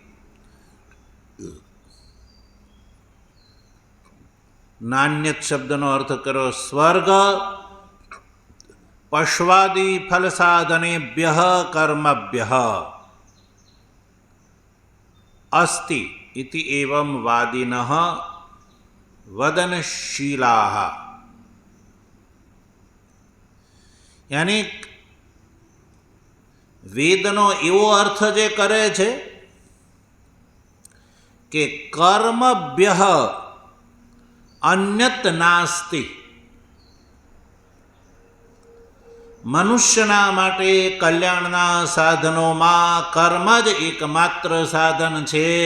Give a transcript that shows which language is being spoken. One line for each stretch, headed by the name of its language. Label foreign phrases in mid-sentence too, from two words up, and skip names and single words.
Sanskrit: નાન્યત
Gujarati: શબ્દનો અર્થ કરો
Sanskrit: स्वर्ग, पश्वादी फल साधनेभ्य कर्मभ्य. अस्ति इति एवं वादिनः वदनशीलाः।
Gujarati: यानी વેદનો એવો અર્થ જે કરે છે કે
Sanskrit: कर्मभ्यः अन्यत नास्ति,
Gujarati: મનુષ્યના માટે કલ્યાણના સાધનોમાં કર્મ જ એકમાત્ર સાધન છે.